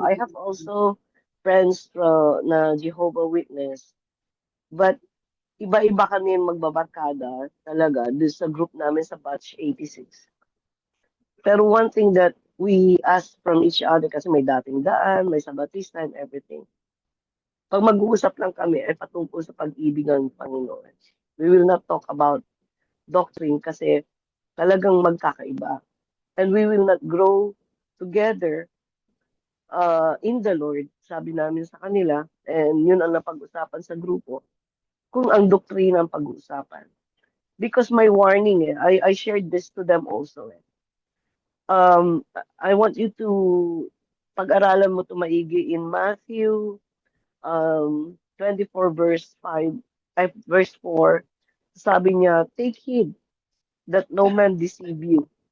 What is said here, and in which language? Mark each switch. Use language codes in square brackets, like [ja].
[en] I have also friends na Jehovah Witness. [tl] But iba-iba kami magbabarkada talaga doon sa group namin sa batch 86. Pero [en] one thing that we ask from each other [tl] kasi may dating daan, may sabatista [en] and everything. [tl] Pag mag-uusap lang kami ay patungkol sa pag-ibig ng Panginoon. [en] We will not talk about doctrine [tl] kasi talagang magkakaiba. [en] And we will not grow together in the Lord, [tl] sabi namin sa kanila, and yun ang napag-usapan sa grupo, kung ang doktrina ang pag-uusapan. [en] Because my warning, I shared this to them also. I want you to [tl] pag-aralan mo ito maigi [en] in Matthew 24 verse 4. [tl] Sabi niya, [en] take heed that no man deceive you.